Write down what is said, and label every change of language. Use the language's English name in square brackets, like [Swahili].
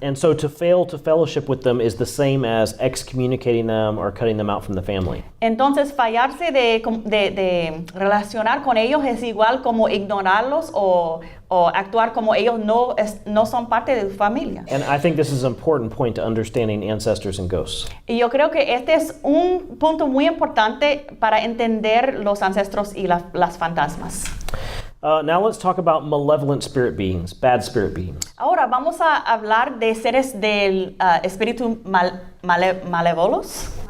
[English] And so to fail to fellowship with them is the same as excommunicating them or cutting them out from the family. [Spanish] Entonces, fallarse de relacionar con ellos es igual como ignorarlos o actuar como ellos no son parte de tu familia. [English] And I think this is an important point to understanding ancestors and ghosts. [Spanish] Y yo creo que este es un punto muy importante para entender los ancestros y las fantasmas. [English] Now let's talk about malevolent spirit beings, bad spirit beings. [Spanish] Ahora vamos a hablar de seres del espíritu malévolos.